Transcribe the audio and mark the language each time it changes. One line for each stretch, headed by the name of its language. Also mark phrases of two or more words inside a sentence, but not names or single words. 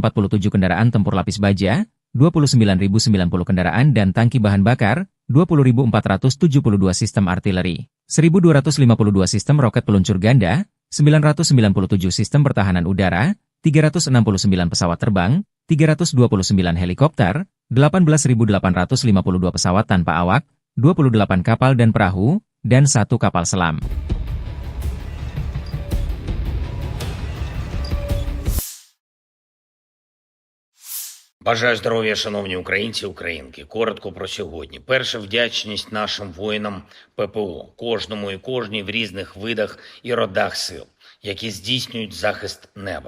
Indonesian: kendaraan tempur lapis baja, 29.090 kendaraan dan tangki bahan bakar, 20.472 sistem artileri, 1.252 sistem roket peluncur ganda, 997 sistem pertahanan udara, 369 pesawat terbang, 329 helikopter, 18.852 pesawat tanpa awak, 28 kapal dan perahu, dan 1 kapal selam.
Ukrainian: Бажаю здоров'я, шановні українці і українки. Коротко про сьогодні. Перша вдячність нашим воїнам ППО, кожному і кожній в різних видах і родах сил, які здійснюють захист неба.